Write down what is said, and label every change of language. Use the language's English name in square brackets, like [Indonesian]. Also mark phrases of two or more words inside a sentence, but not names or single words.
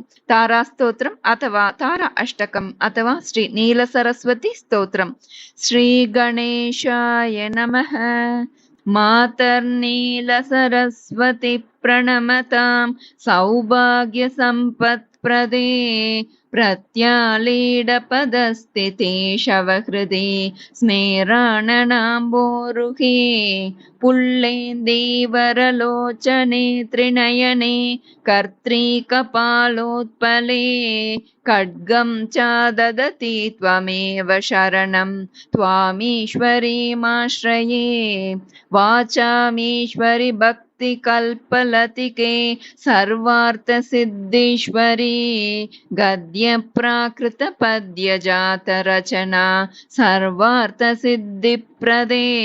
[Sanskrit] तारा स्तोत्रम् अथवा तारा अष्टकम् अथवा श्री नील सरस्वती स्तोत्रम्. श्री गणेशाय नमः. मातर् नील सरस्वति प्रणमतां सौभाग्य सम्पत् प्रदे प्रत्यालीडपदस्थिते शवहृदे स्मेराणनाम्बोरुहे पुल्लेन्दीवरलोचने त्रिनयने कर्त्रीकपालोत्पले खड्गं च ददति त्वमेव शरणं त्वामीश्वरीमाश्रये वाचामीश्वरि भक्ति कल्पलतिके सर्वार्थ सिद्धीश्वरी गद्य प्राकृत पद्य जात रचना सर्वार्थ सिद्धि प्रदे